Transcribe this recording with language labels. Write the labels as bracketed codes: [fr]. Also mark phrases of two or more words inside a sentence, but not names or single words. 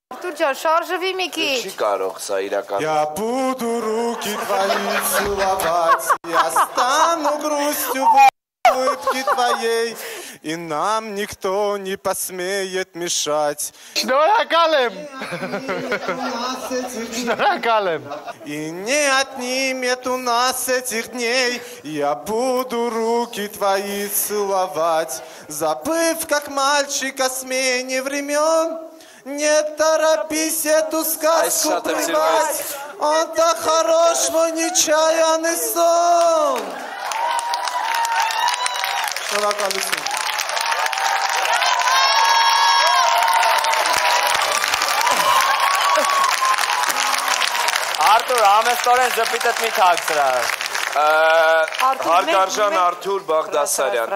[hy] Արտուր ջան, շարժվի մի քիչ։ Չի կարող սա իրական։ [ru] Я буду руки твои целовать, я стану грустью улыбки твоей, и нам никто не посмеет мешать. [hy] Շնորհակալ եմ։ [ru] И не отнимет у нас этих дней. Я буду руки твои целовать, забыв, как мальчик о смене времен. Не торопись эту сказку прервать. Он так хорош, мой нечаянный сон. [hy] Արտուր, ամեստորեն ժպիտըտ մի թաքցրա։ Հարգարժան Արթուր Բաղդասարյան։